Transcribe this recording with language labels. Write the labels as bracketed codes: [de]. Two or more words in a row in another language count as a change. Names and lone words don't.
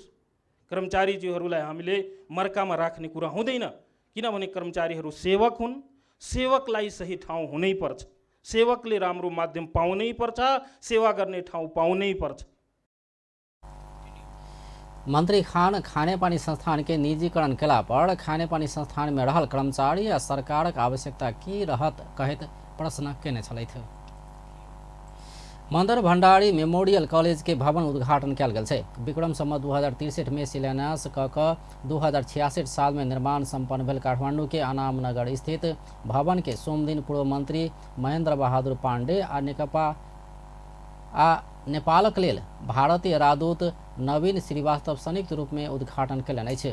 [ne] कर्मचारीज्यूहरूलाई हामीले मर्कामा राख्ने कुरा हुँदैन, किनभने कर्मचारीहरू सेवक हुन्। सेवकलाई सही ठाउँ हुनै पर्छ, सेवकले राम्रो माध्यम पाउनै पर्छ, सेवा गर्ने ठाउँ पाउनै पर्छ। [mai] मंत्री खान खाने पानी संस्थान के निजीकरण केला पर खाने पानी संस्थान में रहल कर्मचारी आ सरकारक आवश्यकता की रहत कहैत प्रश्न केने छलथि। मंदर भंडारी मेमोरियल कॉलेज के भवन उद्घाटन कयल गेल छै। विक्रम संवत 2063 में शिलान्यास क 2066 साल में निर्माण संपन्न भेल काठमांडू के अनामनगर स्थित भवन के सोम दिन पूर्व मंत्री महेंद्र बहादुर पांडे आ नेपालक लेल भारतीय राजदूत नवीन श्रीवास्तव संयुक्त रूप में उद्घाटन कयलनि अछि।